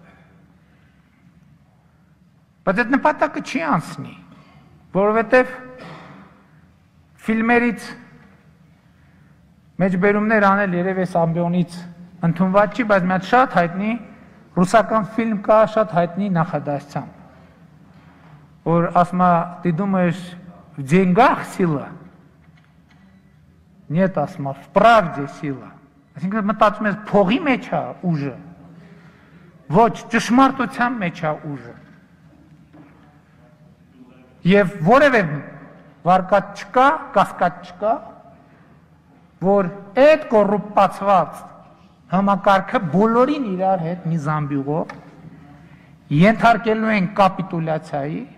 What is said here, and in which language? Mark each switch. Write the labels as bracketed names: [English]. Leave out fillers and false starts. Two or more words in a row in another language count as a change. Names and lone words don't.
[Armenian] բայց այդ նպատակը չի անցնի, որովհետև ֆիլմերից մեջբերումներ անել երևի այս ամբիոնից ընդունված չի, բայց մի հատ շատ հայտնի ռուսական ֆիլմ կա, շատ հայտնի նախադասությամբ, որ ասում է, [Russian] ты думаешь, в деньгах сила? Нет, [Armenian] ասում է, [Russian] в правде сила. [Armenian] Այսինքն մտածում ես փողի մեջ է ուժը, ոչ, ճշմարտության մեջ է ուժը։ Եվ որևէ վարկած չկա, կասկած չկա, որ այդ կոռուպացված համակարգը բոլորին իրար հետ մի զամբյուղով ենթարկելու են կապիտուլյացիայի,